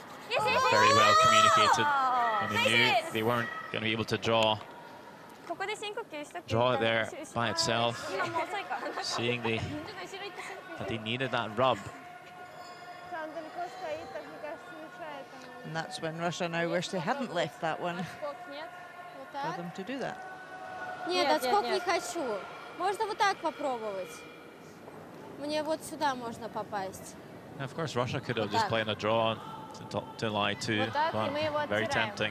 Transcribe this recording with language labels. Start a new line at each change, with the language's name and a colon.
English: Very well communicated. And they knew they weren't going to be able to draw it there by itself. Seeing that they needed that rub. And that's when Russia now wish they hadn't left that one for them to do that.
Russian: Нет, отскок не хочу. Можно вот так попробовать. Мне вот сюда можно попасть.
English: Of course, Russia could have just played a draw to lie to, but very tempting.